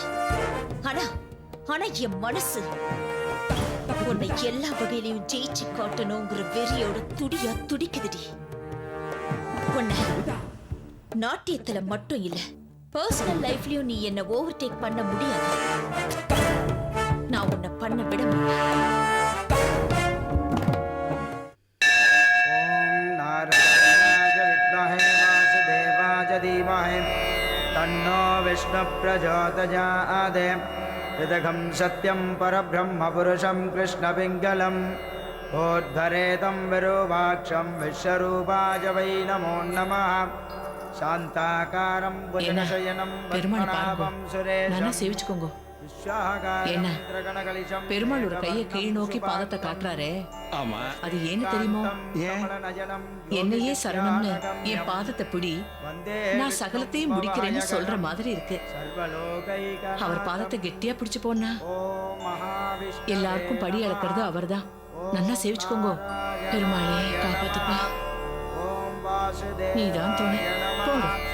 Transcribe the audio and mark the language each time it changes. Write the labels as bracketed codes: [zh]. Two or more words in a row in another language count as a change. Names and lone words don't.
[ta] ஆனா என் மனசு உன்னை எல்லா வகையிலையும் ஜெயிச்சு காட்டணுங்கிற வெறியோட துடியா துடிக்குதுடி. உன்னை நாட்டியத்துல மட்டும் இல்ல, [en] personal lifeலயும் [ta] நீ என்ன ஓவர்டேக் பண்ண முடியாது. நான் உன்னை பண்ண விட மாட்டேன். [sa] तन्नो विष्णु प्रचोदयात् ऋतघं सत्यं परब्रह्म पुरुषं कृष्णपिङ्गलम् ओद्भरेतं विरूपाक्षं विश्वरूपाय वै नमो नमः शान्ताकारं भुजगशयनं [ta] பெருமாள் [sa] पद्मनाभं [ta] பாருங்க [sa] सुरेशं [ta] நல்லா சேவிச்சுக்கோங்க என்ன பெருமாள் ஒரு கையை கீழ் நோக்கி பாதத்தை காட்டுறாரே ஆமா அது ஏன்னு தெரியுமோ என்னையே சரணம்னு என் பாதத்தை பிடி நான் சகலத்தையும் முடிக்கிறேன்னு சொல்ற மாதிரி இருக்கு அவர் பாதத்தை கெட்டியா பிடிச்சு போனா எல்லாருக்கும் படி அளக்கிறது அவர்தான் நல்லா சேவிச்சுக்கோங்க பெருமாளே காப்பாத்துப்பா நீதான் துணை போங்க